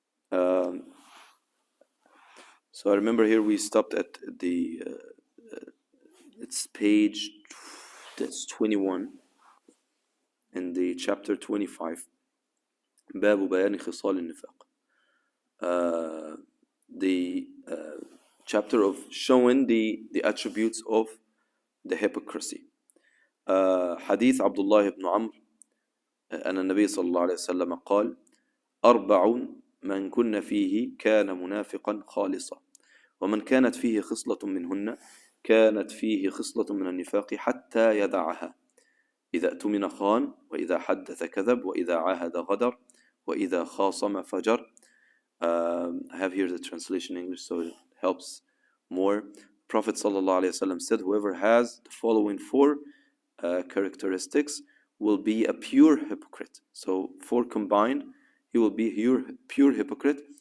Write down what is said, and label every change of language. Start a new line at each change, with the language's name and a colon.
English: So I remember here we stopped at the it's page that's 21 in the chapter 25,
Arabic: باب بيان خصال النفاق,
English: the chapter of showing the attributes of the hypocrisy.
Arabic: حديث عبد الله بن عمرو أن النبي صلى الله عليه وسلم قال: 4 من كن فيه كان منافقا خالصا، ومن كانت فيه خصلة منهن كانت فيه خصلة من النفاق حتى يدعها: إذا اؤتمن خان، وإذا حدث كذب، وإذا عاهد غدر، وإذا خاصم فجر.
English: I have here the translation in English so it helps more. Prophet sallallahu alaihi wasallam said, whoever has the following 4 characteristics will be a pure hypocrite. So 4 combined, he will be pure hypocrite.